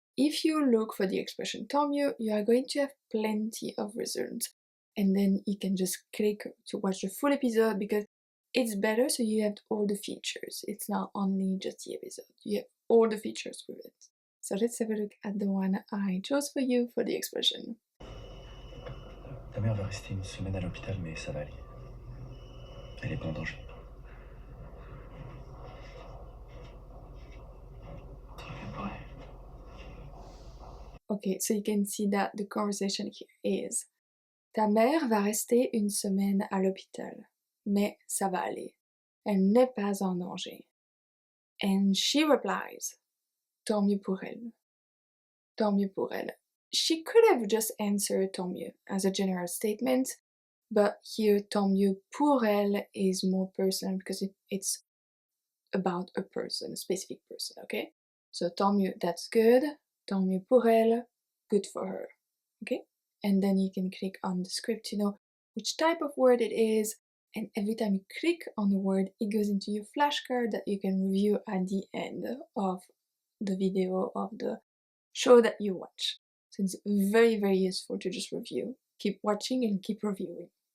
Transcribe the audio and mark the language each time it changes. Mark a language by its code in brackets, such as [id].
[en] If you look for the expression tant mieux, you are going to have plenty of results. And then you can just click to watch the full episode because it's better so you have all the features. It's not only just the episode, you have all the features with it. So let's have a look at the one I chose for you for the expression. [fr] Ta mère va rester une semaine à l'hôpital, mais ça va aller. Elle est pas en danger. [en] Okay, so you can see that the conversation here is [fr] ta mère va rester une semaine à l'hôpital, mais ça va aller. Elle n'est pas en danger. [en] And she replies, [fr] tant mieux pour elle. Tant mieux pour elle. [en] She could have just answered tant mieux as a general statement, but here tant mieux pour elle is more personal because it's about a person, a specific person, okay? So tant mieux, that's good. Tant mieux pour elle, good for her, okay? And then you can click on the script to know which type of word it is, and every time you click on the word, it goes into your flashcard that you can review at the end of the video of the show that you watch. So it's very, very useful to just review. Keep watching and keep reviewing.